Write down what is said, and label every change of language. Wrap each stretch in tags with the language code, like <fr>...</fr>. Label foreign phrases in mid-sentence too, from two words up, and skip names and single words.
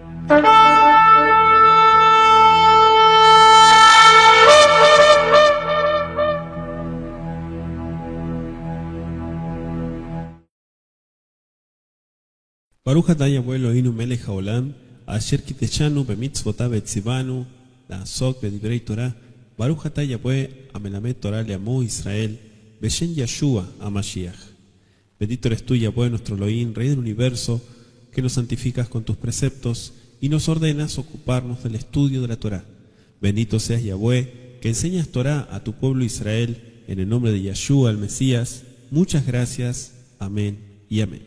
<he>ברוך אתה יהוה אלוהינו מלך העולם, אשר קידשנו במצוותיו וציוונו, לעסוק בדברי תורה. ברוך אתה יהוה המלמד תורה לעמו ישראל, בשם ישוע המשיח.</he> <es>Bendito eres tú, Yahweh, nuestro Elohim, Rey del universo, que nos santificas con tus preceptos y nos ordenas ocuparnos del estudio de la Torah. Bendito seas, Yahweh, que enseñas Torah a tu pueblo Israel, en el nombre de Yeshua, el Mesías. Muchas gracias. Amén y amén.</es>